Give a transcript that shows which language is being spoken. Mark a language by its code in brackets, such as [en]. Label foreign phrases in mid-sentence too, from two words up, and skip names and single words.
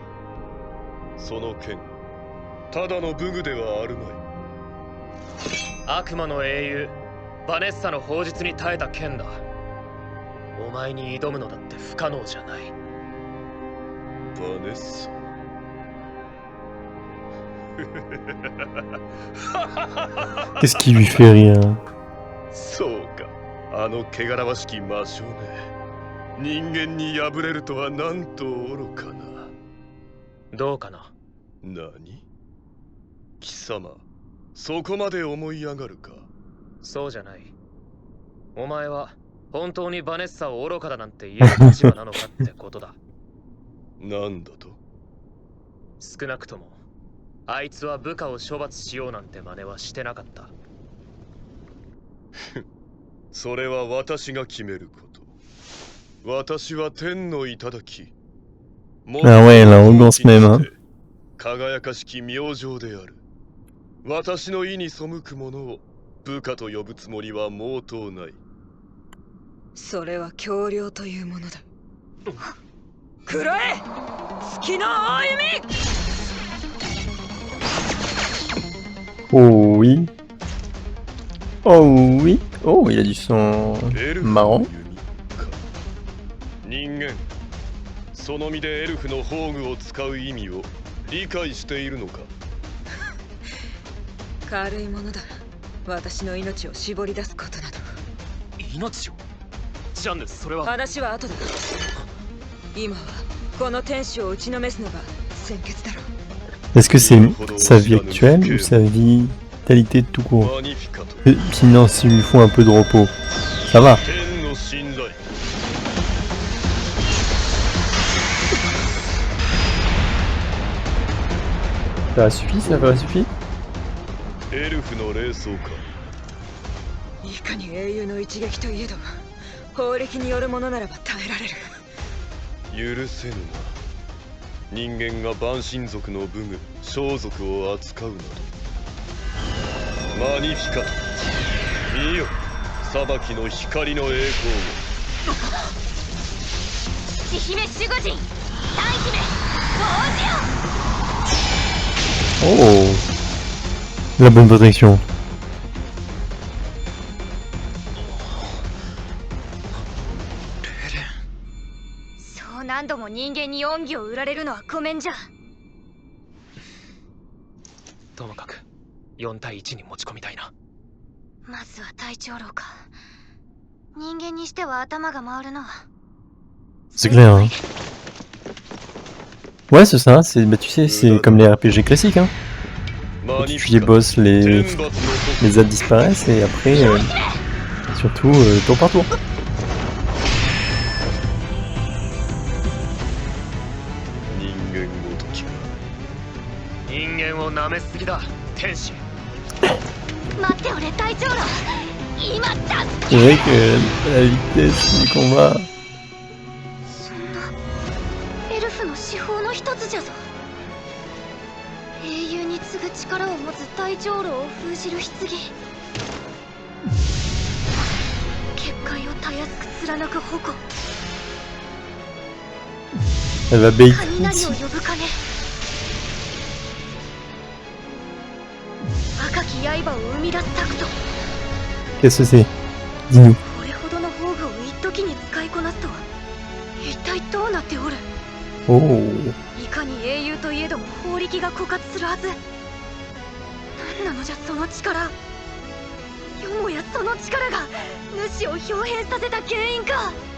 [ja] その剣、ただの武具ではあるまい。悪魔の英雄バネッサの砲術に耐えた剣だ。お前に挑むのだって不可能じゃない。バネッサ。 [fr] Qu'est-ce qui lui fait rire? [ja] そうか、あの汚らわしき魔性ね。人間に敗れるとはなんと愚かな。どうかな。何？貴様、そこまで思い上がるか。そうじゃない。お前は本当にバネッサを愚かだなんて言える立場なのかってことだ。なんだと？少なくともあいつは部下を処罰しようなんて真似はしてなかった。それは私が決めること。私は天の頂き。 [fr] Ah ouais, la arrogance même, hein. [ja] 輝かしき明星である。私の意に背く者を部下と呼ぶつもりは毛頭ない。それは強量というものだ。くらえ、月の歩み。 [fr] Oh oui. Oh oui. Oh, il a du son [ja] エルフ [fr] marrant. [ja] の弓か。人間、その身でエルフの宝具を使う意味を理解しているのか。軽いものだ。私の命を絞り出すことなど。命を？ジャンヌ、それは。話は後だ。今はこの天使を打ちのめすのが先決だろう。 [fr] Est-ce que c'est sa vie actuelle ou sa vitalité tout court? [ja] マニフィカと [fr] Sinon, s'il lui faut un peu de repos, ça va. [ja] 天の信頼。 [fr] Ça a suffi, ça a suffi. [ja] エルフの霊装か。いかに英雄の一撃といえど、法力によるものならば耐えられる。許せぬな。人間が万神族の武具、装束を扱うなど。マニフィカと見よ、裁きの光の栄光を。父姫守護神、大姫王 [fr] Oh, la bonne protection. [ja] そう何度も人間に恩義を売られるのはごめんじゃ。ともかく4対1に持ち込みたいな。まずは隊長老か。人間にしては頭が回るな。 [fr] C'est clair, hein. Ouais, c'est ça, c'est, bah, tu sais, c'est comme les RPG classiques, hein. Tu tues les boss, les adds disparaissent, et après, surtout, tour par tour. [ja] 人間を舐めすぎだ天使。待っておれ隊長老、今だ。 [fr] C'est vrai que la vitesse du combat... [ja] そんなエルフの至宝の一つじゃぞ。英雄に次ぐ力を持つ隊長老を封じる棺、結界をたやすく貫く矛、 [fr] Elle va bait. [ja] 雷を呼ぶ鐘、赤き刃を生み出すタクト。 [fr] Qu'est-ce que c'est? Dis-nous. [ja] これほどの宝具を一時に使いこなすとは一体どうなっておる。 Oh. いかに英雄といえども法力が枯渇するはず。何なのじゃその力。よもやその力が主を表変させた原因か。